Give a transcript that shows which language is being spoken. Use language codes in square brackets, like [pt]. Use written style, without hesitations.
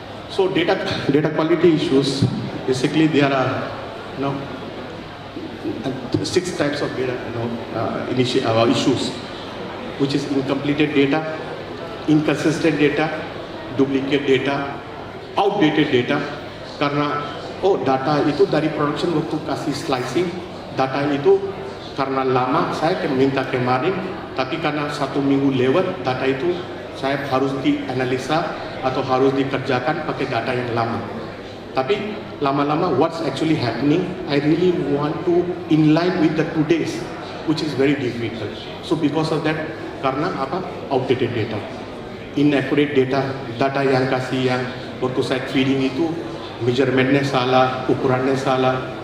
[en] So data quality issues, basically there are 6 types of data issues, which is incompleted data, inconsistent data, duplicate data, outdated data. [id] Karena data itu dari production waktu kasih slicing, data itu karena lama saya minta kemarin, tapi karena 1 minggu lewat, data itu saya harus dianalisa atau harus dikerjakan pakai data yang lama. Tapi lama-lama [en] what's actually happening, I really want to in line with the today's, which is very difficult. So because of that, [id] karena outdated data, inaccurate data, data yang kasih yang waktu saya feeding itu measurementnya salah, ukurannya salah.